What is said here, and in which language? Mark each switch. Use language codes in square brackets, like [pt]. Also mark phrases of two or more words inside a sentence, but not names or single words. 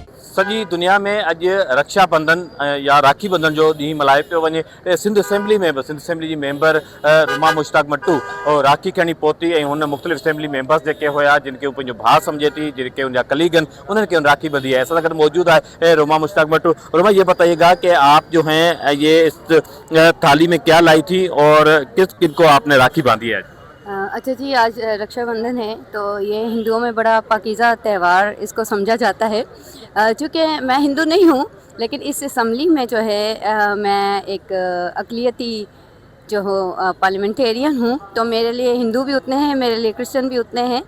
[sd] सॼी दुनिया में अॼु रक्षाबंधन या राखी बंधन जो ॾींहुं मल्हाए पियो वञे। सिंध असेंबली में बि सिंध असेंबली जी मेंबर रुमा मुश्ताक मट्टू राखी खणी पहुती ऐं हुन मुख़्तलिफ़ असेंबली मेंबर्स जेके हुआ जिनके हू पंहिंजो भाउ सम्झे थी, जिनके उनजा कलीग आहिनि, उन्हनि खे राखी बंधी है। असां सां गॾु मौजूद है रुमा मुश्ताक मट्टू। [ur] رُوما، یہ بتائیے گا کہ آپ جو ہیں یہ اس تھالی میں کیا لائی تھی اور کس کن کو آپ نے راکھی باندھی ہے? اچھا جی، آج رکشا بندھن ہے تو یہ ہندوؤں میں بڑا پاکیزہ تہوار اس کو سمجھا جاتا ہے. چونکہ میں ہندو نہیں ہوں، لیکن اس اسمبلی میں جو ہے میں ایک اقلیتی جو ہو پارلیمنٹیرین ہوں، تو میرے لیے ہندو بھی اتنے ہیں، میرے لیے کرسچن بھی اتنے ہیں.